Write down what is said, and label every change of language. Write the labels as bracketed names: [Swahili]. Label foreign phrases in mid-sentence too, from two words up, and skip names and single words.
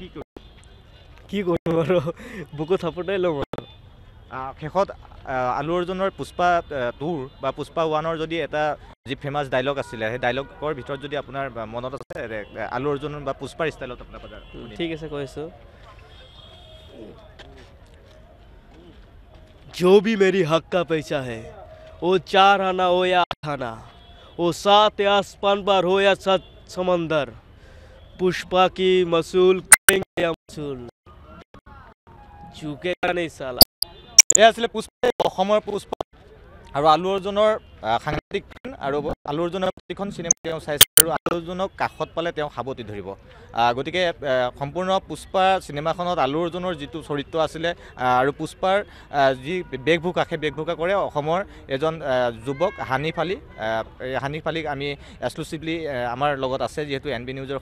[Assamese] কি কৰিম আৰু বুকুত থাপতাই ল'ম শেষত আলু অৰ্জুনৰ পুষ্পা 2 বা পুষ্পা 1ৰ যদি এটা যি [English] famous dialogue [Assamese] আছিলে সেই ডাইলগৰ ভিতৰত যদি আপোনাৰ মনত আছে আলু অৰ্জুন বা পুষ্পাৰ ষ্টাইলত আপোনাৰ ঠিক আছে কৈছোঁ [Hindi] जो भी मेरी हक का पैसा है वो 4 आना हो या 8 आना वो 7 आसमान पर हो या 7 समंदर पुष्पा की मसूल करेंगे या मसूल झुकेगा नहीं साला [Assamese] এই আছিলে পুষ্পা অসমৰ পুষ্পা আৰু আলু অৰ্জুনৰ সাংঘাতিক আৰু আলু অৰ্জুনৰ প্ৰতিখন চিনেমা তেওঁ চাইছে আৰু আলু অৰ্জুনক কাষত পালে তেওঁ সাৱতি ধৰিব গতিকে সম্পূৰ্ণ পুষ্পা চিনেমাখনত আলু অৰ্জুনৰ যিটো চৰিত্ৰ আছিলে আৰু পুষ্পাৰ যি বেশভূষা সেই বেশভূষা কৰে অসমৰ এজন যুৱক হানিফ আলীক আমি এক্সক্লুচিভলি আমাৰ লগত আছে যিহেতু NB নিউজৰ